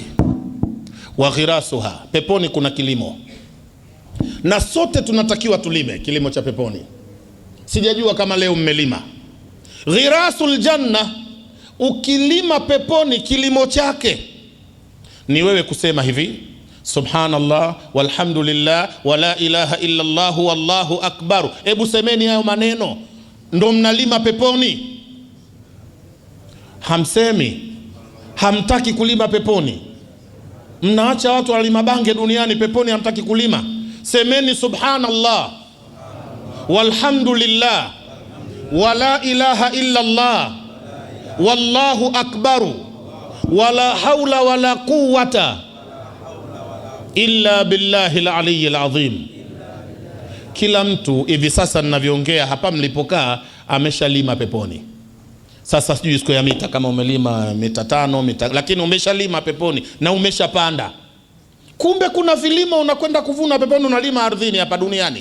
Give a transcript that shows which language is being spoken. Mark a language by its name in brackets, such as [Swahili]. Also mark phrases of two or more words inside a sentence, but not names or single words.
[Arabic] وغراسها, [Swahili] peponi kuna kilimo, na sote tunatakiwa tulime kilimo cha peponi. Sijajua kama leo mmelima. [Arabic] غراس الجنة, [Swahili] ukilima peponi kilimo chake ni wewe kusema hivi: [Arabic] سبحان الله والحمد لله ولا إله إلا الله والله أكبر. [Swahili] Hebu semeni hayo maneno, ndo mnalima peponi. Hamsemi, hamtaki kulima peponi. Mnaacha watu walima bange duniani, peponi hamtaki kulima. [Arabic] Semeni سبحان الله والحمد لله ولا إله إلا الله والله أكبر ولا حول ولا قوة إلا بالله العلي العظيم. [Swahili] Kila mtu hivi sasa ninavyoongea hapa mlipokaa ameshalima peponi. Sasa sijui siku ya mita kama umelima mita 5 lakini umeshalima peponi na umeshapanda. Kumbe kuna vilimo unakwenda kuvuna peponi, unalima ardhini hapa duniani.